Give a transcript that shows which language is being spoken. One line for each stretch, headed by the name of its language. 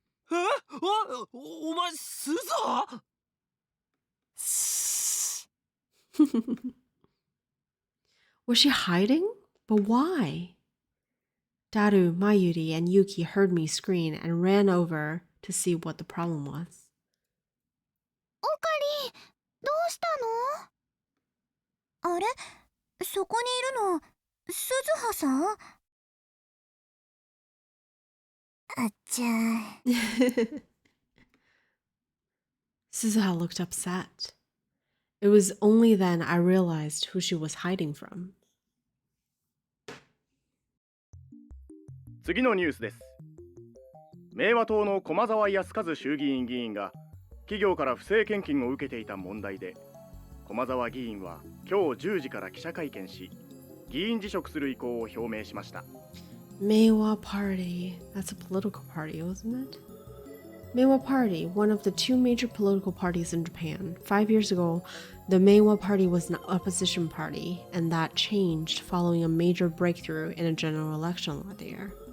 Japanese: え？お前鈴葉？
English: Was she hiding? But why? Daru, Mayuri, and Yuki heard me scream and ran over to see what the problem was.
Japanese: オカリ、どうしたの？あれ、そこにいるの、鈴葉さん？あっちゃー。
English: Suzuha looked upset. It was only then I realized who she was hiding from.
Japanese: 次のニュースです。明和党の駒沢康和衆議院議員が企業から不正献金を受けていた問題で、駒沢議員は今日10時から記者会見し、議員辞職する意向を表明しました。
English: Meiwa Party. That's a political party, wasn't it? Meiwa Party, one of the two major political parties in Japan. 5 years ago, the Meiwa Party was an opposition party, and that changed following a major breakthrough in a general election that year.